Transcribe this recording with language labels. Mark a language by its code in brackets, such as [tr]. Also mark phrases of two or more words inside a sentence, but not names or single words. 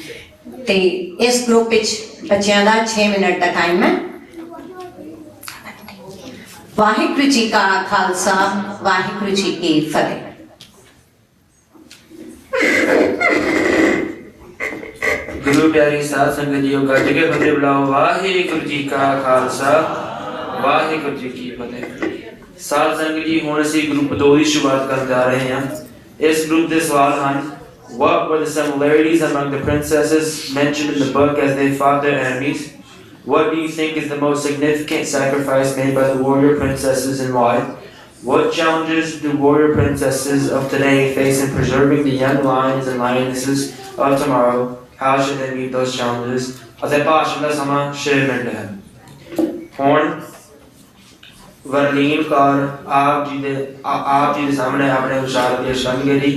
[pa] ਤੇ ਇਸ ਗਰੁੱਪ ਵਿੱਚ ਬੱਚਿਆਂ ਦਾ 6 ਮਿੰਟ ਦਾ ਟਾਈਮ ਹੈ। ਵਾਹਿਗੁਰੂ ਜੀ ਕਾ ਖਾਲਸਾ ਵਾਹਿਗੁਰੂ ਜੀ ਕੀ ਫਤਿਹ। ਗੁਰੂ ਪਿਆਰੀ ਸਾਧ ਸੰਗਤ ਜੀ ਗੱਜ ਕੇ ਫ਼ਤਿਹ ਬੁਲਾਓ। ਵਾਹਿਗੁਰੂ ਜੀ ਕਾ ਖ਼ਾਲਸਾ ਵਾਹਿਗੁਰੂ ਜੀ ਕੀ ਫ਼ਤਿਹ। ਸਾਧ ਸੰਗਤ ਜੀ ਹੁਣ ਅਸੀਂ ਗਰੁੱਪ 2 ਕੀ ਸ਼ੁਰੂਆਤ ਕਰਨ ਜਾ ਰਹੇ ਹੈਂ। [hi] इस ग्रुप के सवाल हैं [en] What were the similarities among the princesses mentioned in the book as they fought their enemies? What do you think is the most significant sacrifice made by the warrior princesses and why? What challenges do warrior princesses of today face in preserving the young lions and lionesses of tomorrow? How should they meet those challenges? [pa] ਅਤੇ ਭਾਸ਼ਣ ਦਾ ਸਮਾਂ 6 ਮਿੰਟ ਹੈ। ਹੁਣ ਵਰਲੀਨ ਕੌਰ ਆਪ ਜੀ ਦੇ ਸਾਹਮਣੇ ਆਪਣੇ ਵਿਚਾਰ ਪੇਸ਼ ਕਰਨਗੇ ਜੀ।